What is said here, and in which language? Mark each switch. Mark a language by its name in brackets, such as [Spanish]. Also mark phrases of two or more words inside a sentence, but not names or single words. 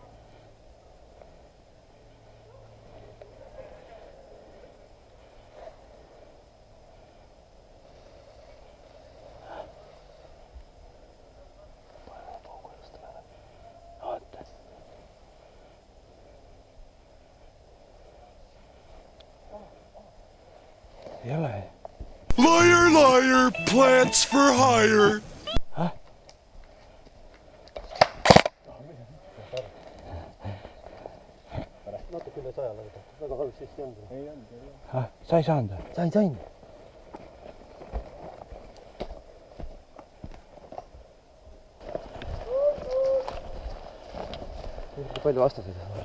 [Estonian] Oota. Ei ole. [English] Liar, liar, plants for hire. [Estonian] Natuke üle 100 lõida. Väga halb siis ei olnud. Ei olnud. Sa ei saanud? Sain. Palju vastaseid on?